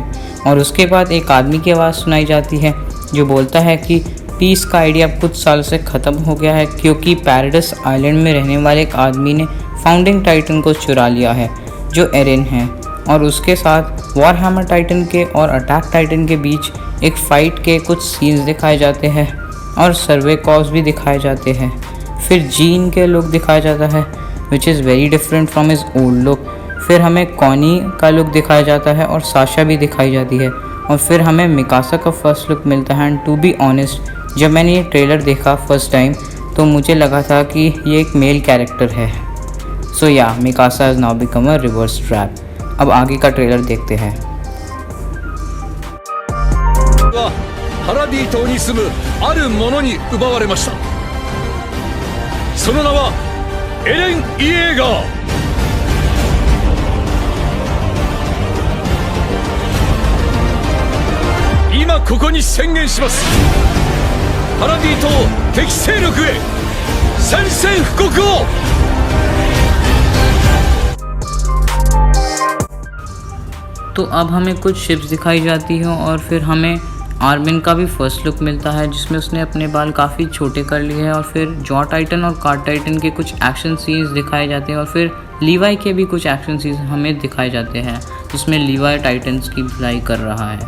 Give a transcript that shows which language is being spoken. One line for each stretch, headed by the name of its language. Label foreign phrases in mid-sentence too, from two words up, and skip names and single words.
Hindi: और उसके बाद एक आदमी की आवाज़ सुनाई जाती है जो बोलता है कि पीस का आइडिया अब कुछ साल से ख़त्म हो गया है क्योंकि पैराडाइस आइलैंड में रहने वाले एक आदमी ने फाउंडिंग टाइटन को चुरा लिया है जो एरिन है। और उसके साथ वॉर हैमर टाइटन के और अटैक टाइटन के बीच एक फ़ाइट के कुछ सीन्स दिखाए जाते हैं और सर्वे कॉज भी दिखाए जाते हैं। फिर जीन के लुक दिखाया जाता है
English: which is very different from his old look.
Hindi: फिर हमें कॉनी का लुक दिखाया जाता है और साशा भी दिखाई जाती है। और फिर हमें मिकासा का
English: first look
Hindi: मिलता है।
English: and to be honest,
Hindi: जब मैंने ये ट्रेलर देखा
English: first time
Hindi: तो मुझे लगा था कि ये एक
English: male character
Hindi: है।
English: so ya Mikasa has now become a reverse trap.
Hindi: अब आगे का ट्रेलर देखते हैं।
Japanese: ハラディ島に住むある者に奪われました。その名はエレン・イエーガー。ここに宣言します。パラディ島敵勢力へ宣戦布告を。
Hindi: तो अब हमें कुछ शिप्स दिखाई जाती हैं और फिर हमें आर्मिन का भी
English: first look
Hindi: मिलता है जिसमें उसने अपने बाल काफ़ी छोटे कर लिए हैं और फिर जॉ टाइटन और कार्ड टाइटन के कुछ
English: action scenes
Hindi: दिखाए जाते हैं और फिर लीवाई के भी कुछ
English: action scenes
Hindi: हमें दिखाए जाते हैं जिसमें लीवाई टाइटन्स की धुलाई कर रहा है।